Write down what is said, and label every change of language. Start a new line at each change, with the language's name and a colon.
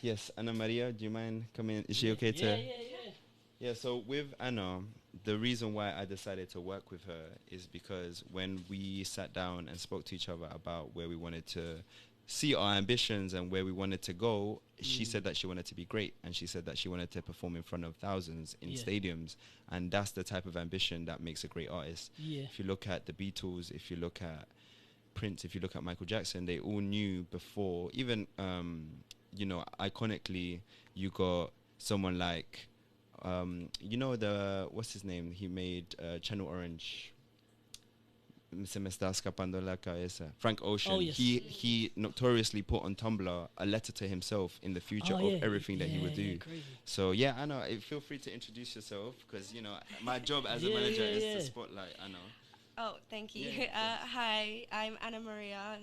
English: Yes, Anna Maria, do you mind coming in? Is she okay to? Yeah, so with Anna, the reason why I decided to work with her is because when we sat down and spoke to each other about where we wanted to see our ambitions and where we wanted to go, she said that she wanted to be great, and she said that she wanted to perform in front of thousands in stadiums, and that's the type of ambition that makes a great artist. If you look at the Beatles, if you look at Prince, if you look at Michael Jackson, they all knew before, even you know, iconically, you got someone like you know, what's his name? He made Channel Orange.
Spanish: Se me está escapando la cabeza.
English: Frank Ocean. Oh, yes. He notoriously put on Tumblr a letter to himself in the future of everything that he would do. So yeah, I know. Feel free to introduce yourself, because you know my job as a manager is to spotlight. I know. Oh, thank you. Hi, I'm Anna Maria.